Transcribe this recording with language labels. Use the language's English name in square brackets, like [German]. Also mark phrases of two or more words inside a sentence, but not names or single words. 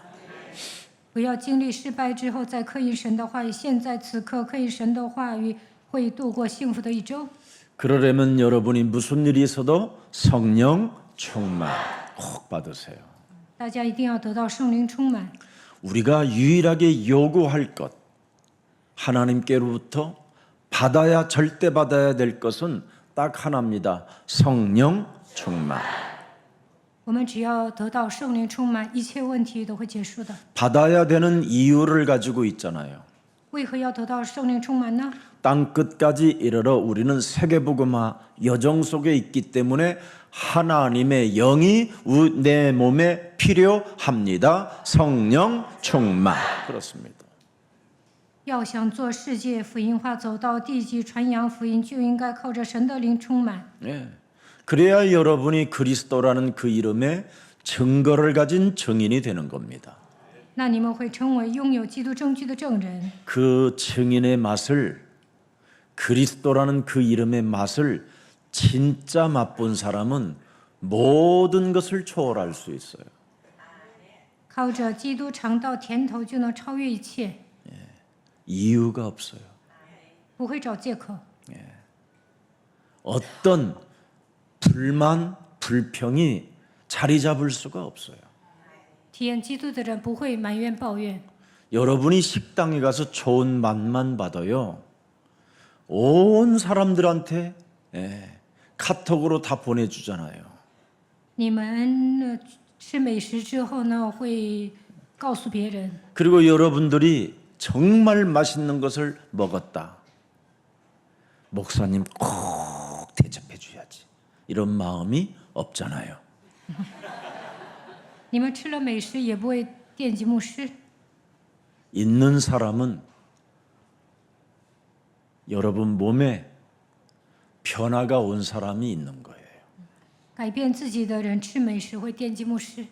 [Chinese] 不要经历失败之后再刻印神的话语，现在此刻刻印神的话语，会度过幸福的一周。 [Korean] 그러려면 여러분이 무슨 일이 있어도 성령 충만 꼭 받으세요. [Chinese] 大家一定要得到圣灵充满。 [Korean] 우리가 유일하게 요구할 것 하나님께로부터 받아야 절대 받아야 될 것은 딱 하나입니다. 성령 충만. [Chinese] 我们只要得到圣灵充满，一切问题都会结束的。 [Korean] 받아야 되는 이유를 가지고 있잖아요. [Chinese] 为何要得到圣灵充满呢？ [Korean] 땅 끝까지 이르러 우리는 세계복음화 여정 속에 있기 때문에 하나님의 영이 내 몸에 필요합니다. 성령 충만. 그렇습니다. [Chinese] 要想做世界福音化，走到地极传扬福音，就应该靠着神的灵充满。 [Korean] 예. 그래야 여러분이 그리스도라는 그 이름의 증거를 가진 증인이 되는 겁니다. [Chinese] 那你们会成为拥有基督证据的证人。 [Korean] 그 증인의 맛을 그리스도라는 그 이름의 맛을 진짜 맛본 사람은 모든 것을 초월할 수 있어요. [Chinese] 靠着基督尝到甜头，就能超越一切， [Korean] 이유가 없어요. [Chinese] 不会找借口。 [Korean] 어떤 불만, 불평이 자리 잡을 수가 없어요. [Chinese] 体验基督的人不会埋怨抱怨。 [Korean] 여러분이 식당에 가서 좋은 맛만 받아요. 온 사람들한테 카톡으로 다 보내주잖아요. [Chinese] 你们吃美食之后呢，会告诉别人。 [Korean] 그리고 여러분들이 정말 맛있는 것을 먹었다. 목사님 꼭 대접해 줘야지. 이런 마음이 없잖아요. [Chinese] 你们吃了美食也不会惦记牧师。 [Korean] 있는 사람은 여러분 몸에 변화가 온 사람이 있는 거예요. [Chinese] 改变自己的人吃美食会惦记牧师。